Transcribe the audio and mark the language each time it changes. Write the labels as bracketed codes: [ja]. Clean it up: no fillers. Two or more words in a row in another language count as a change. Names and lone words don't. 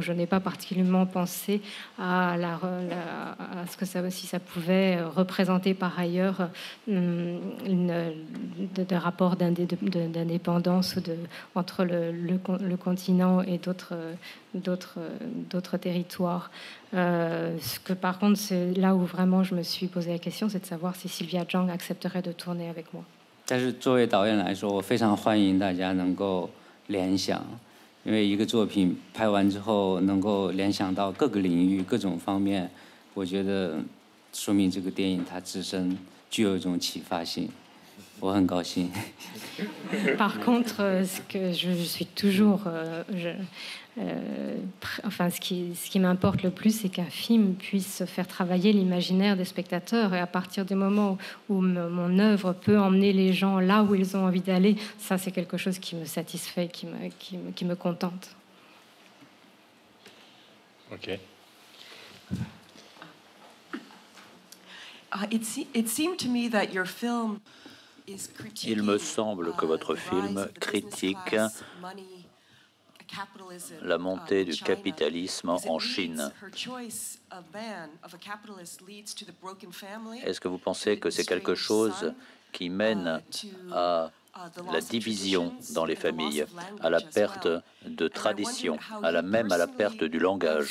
[fr] Je n'ai pas particulièrement pensé à ce que si ça pouvait représenter par ailleurs de rapport d'indépendance entre le continent et d'autres territoires. Ce que par contre, c'est là où vraiment je me suis posé la question, c'est de savoir si Sylvia Zhang accepterait de tourner avec moi. [zh] 但是作为导演来说，我非常欢迎大家能够联想， 因为一个作品拍完之后能够联想到各个领域、各种方面，我觉得说明这个电影它自身具有一种启发性。我很高兴。 [fr] Par contre, ce que je suis toujours, enfin, ce qui m'importe le plus, c'est qu'un film puisse faire travailler l'imaginaire des spectateurs. Et à partir du moment où mon œuvre peut emmener les gens là où ils ont envie d'aller, ça, c'est quelque chose qui me satisfait, qui me contente. Ok. [en] It seemed to me that your film. [fr] Il me semble que votre film critique la montée du capitalisme en Chine. Est-ce que vous pensez que c'est quelque chose qui mène à la division dans les familles, à la perte de tradition, à la perte du langage?